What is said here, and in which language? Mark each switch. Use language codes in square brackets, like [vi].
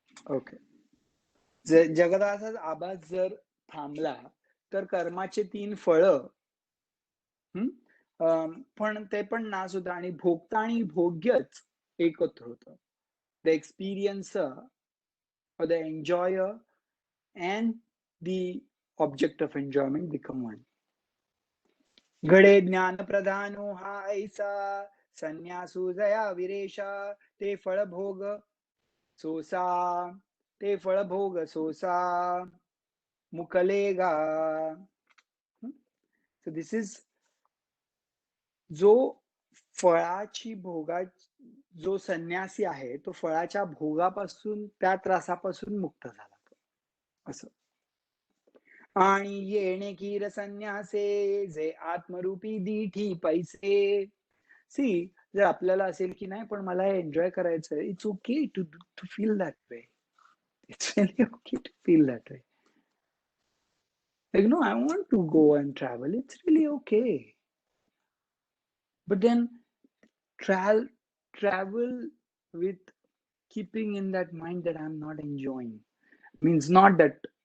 [mr] Okay. जगदाचाच आभास जर थांबला तर कर्माचे 3 फळं पण ते पण नाश होतं आणि भोगता आणि भोग्यच एकत्र होतं. [en] The experiencer or the enjoyer and the object of enjoyment become one. [mr] घडे ज्ञान प्रधानो हा ऐसा संन्यासू जया विरेशा ते फळभोग सोसा ते फळभोग सोसा मुकलेगा. [en] So this is [mr] जो फळाची भोगा जो संन्यासी आहे तो फळाच्या भोगापासून त्या त्रासापासून मुक्त झाला असं. आणि येणे कीर संन्यासे जे आत्मरूपी दीठी पैसे. सी जर आपल्याला असेल की नाही पण मला एन्जॉय करायचं, [en] It's okay to to feel that way. It's very okay to feel that way. Like, no, I want to go and travel. It's really okay. But then travel with keeping in that mind that I'm not enjoying means not that.